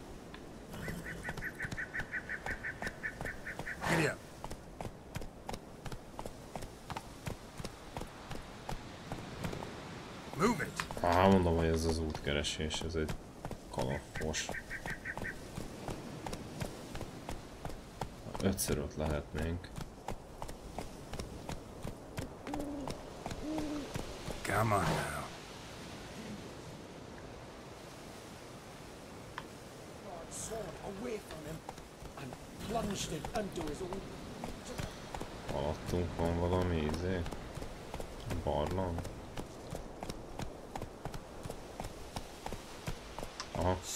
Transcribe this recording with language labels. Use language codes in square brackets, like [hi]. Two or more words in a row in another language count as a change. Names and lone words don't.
[en] Giddy up. Move it. [hu] Mondom, hogy ez az útkeresés, ez egy kalapos. 5x5 lehetnénk. [en] Come on now. [hu] Alattunk van valami izé? Barlang? Aha.